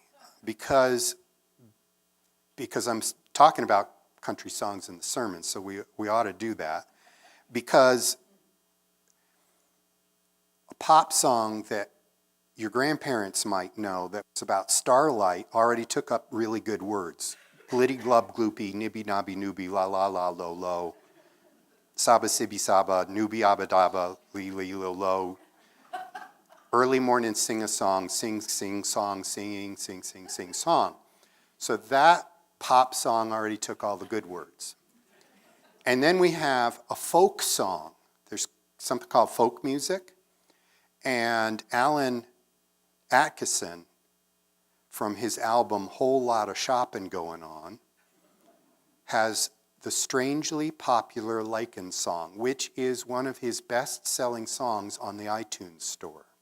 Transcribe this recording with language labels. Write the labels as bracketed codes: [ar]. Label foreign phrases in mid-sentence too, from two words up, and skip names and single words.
[en] Because I'm talking about country songs in the sermon, so we ought to do that. Because a pop song that your grandparents might know that was about starlight already took up really good words. Glitty glub gloopy, nibby nobby nooby, la la la lo lo. Saba sibby saba, nooby abba dabba, li li lo lo. Early morning sing a song, sing sing song, singing, sing sing sing song. So that pop song already took all the good words. And then we have a folk song. There's something called folk music. And Alan Atkinson, from his album Whole Lotta Shopping Going On, has the strangely popular Lichen song, which is one of his best-selling songs on the iTunes store.